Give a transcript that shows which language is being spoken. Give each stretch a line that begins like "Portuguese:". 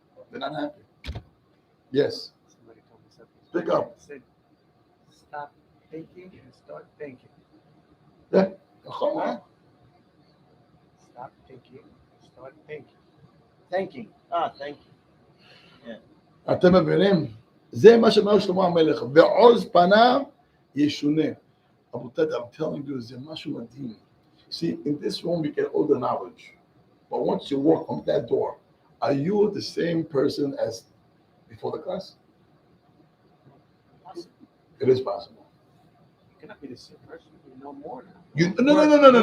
English: They're not happy. Yes. Somebody told me something. Speak up. Said, stop thinking and start thinking.
Hebrew: Yeah. נכון מאוד.
English: Stop thinking and start thinking. Thinking. Thank you.
Hebrew: אתם מבינים? זה מה שאומר שלמה המלך, ועוז פניו ישונה. רבותיי,
English: I'm telling you,
Hebrew: זה משהו מדהים.
English: See, in this room we get all the knowledge. But once you walk on that door, are you the same person as before the class? It is possible. You cannot be the same person. You know more now.